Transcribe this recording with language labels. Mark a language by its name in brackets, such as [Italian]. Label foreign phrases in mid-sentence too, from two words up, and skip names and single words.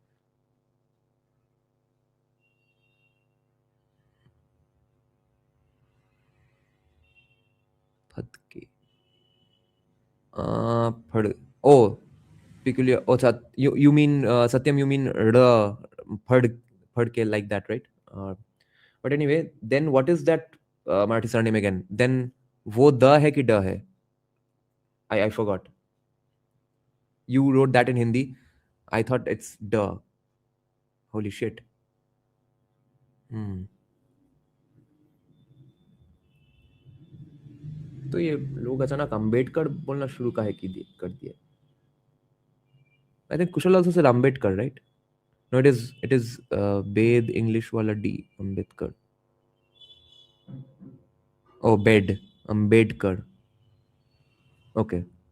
[English] Phadke. Oh, peculiar. Oh, you mean Satyam? You mean phadke like that, right? But anyway, then what is that Marathi surname again? [Hindi] Then wo da hai ki da hai? [English] I forgot. You wrote that in Hindi. I thought it's da. Holy shit. Hmm. [Hindi] तो ये लोग अचानक अम्बेडकर बोलना शुरू काहे कर दिया? [English] I think Kushal also said Ambedkar, right? No, it is Bed English wala D Ambedkar. Oh, bed Ambedkar. Okay.